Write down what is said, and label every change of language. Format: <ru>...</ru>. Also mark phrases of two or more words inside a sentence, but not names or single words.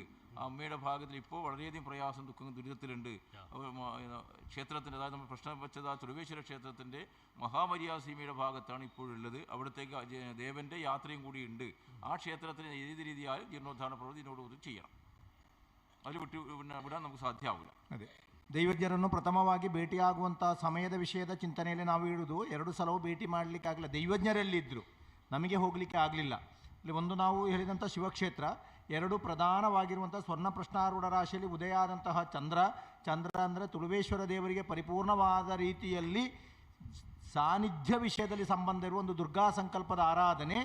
<ml>ആ അമ്മയുടെ ഭാഗത്തിൽ ഇപ്പോൾ വളരെയധികം പ്രയാസം, ദുഃഖം, ദുരിതത്തിലുണ്ട്. ക്ഷേത്രത്തിൻ്റെ, അതായത് നമ്മൾ പ്രശ്നം വെച്ചത് ആ തുളുവേശ്വര ക്ഷേത്രത്തിൻ്റെ മഹാമര്യാസീമയുടെ ഭാഗത്താണ് ഇപ്പോഴുള്ളത്. അവിടത്തേക്ക് ദേവൻ്റെ യാത്രയും കൂടിയുണ്ട്. ആ ക്ഷേത്രത്തിന് ഏത് രീതിയായാലും ജീർണോദ്ധാരണ പ്രവൃത്തി ഇതിനോട് ചെയ്യണം. അതിൽ വിടാൻ നമുക്ക് സാധ്യമാവില്ല.</ml> <kn>ಅದೇ ದೈವಜ್ಞರನ್ನು ಪ್ರಥಮವಾಗಿ ಭೇಟಿಯಾಗುವಂಥ ಸಮಯದ ವಿಷಯದ ಚಿಂತನೆಯಲ್ಲಿ ನಾವು ಇಡುವುದು. 2 ಸಲವೂ ಭೇಟಿ ಮಾಡಲಿಕ್ಕೆ ಆಗಲಿಲ್ಲ, ದೈವಜ್ಞರಲ್ಲಿದ್ದರು, ನಮಗೆ ಹೋಗಲಿಕ್ಕೆ ಆಗಲಿಲ್ಲ. ಇಲ್ಲಿ ಒಂದು ನಾವು ಹೇಳಿದಂಥ ಶಿವಕ್ಷೇತ್ರ, 2 ಪ್ರಧಾನವಾಗಿರುವಂಥ ಸ್ವರ್ಣ ಪ್ರಶ್ನಾರೂಢ ರಾಶಿಯಲ್ಲಿ ಉದಯ ಆದಂತಹ ಚಂದ್ರ ಅಂದರೆ ತುಳುವೇಶ್ವರ ದೇವರಿಗೆ ಪರಿಪೂರ್ಣವಾದ ರೀತಿಯಲ್ಲಿ ಸಾನ್ನಿಧ್ಯ ವಿಷಯದಲ್ಲಿ ಸಂಬಂಧ ಇರುವ ಒಂದು ದುರ್ಗಾ ಸಂಕಲ್ಪದ ಆರಾಧನೆ.</kn>